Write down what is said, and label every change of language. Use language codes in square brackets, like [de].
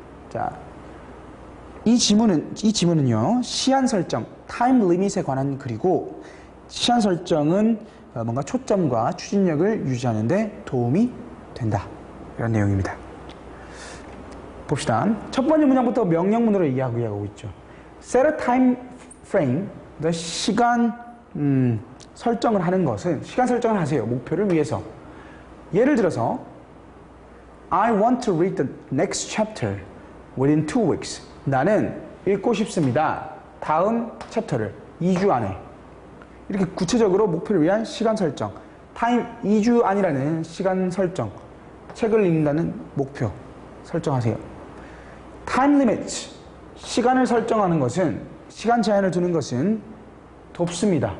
[ko] 자, 이 지문은요, 시한 설정, 타임 리밋에 관한 글이고, 시한 설정은 뭔가 초점과 추진력을 유지하는 데 도움이 된다. 이런 내용입니다. 봅시다. 첫 번째 문장부터 명령문으로 얘기하고 있죠. [en] Set a time frame, [ko] 시간 설정을 하는 것은 시간 설정을 하세요. 목표를 위해서. 예를 들어서 [en] I want to read the next chapter within 2 weeks. [ko] 나는 읽고 싶습니다. 다음 챕터를 2주 안에. 이렇게 구체적으로 목표를 위한 시간 설정. 타임 2주 안이라는 시간 설정. 책을 읽는다는 목표 설정하세요. 타임 리미트. 시간을 설정하는 것은 시간 제한을 두는 것은 돕습니다.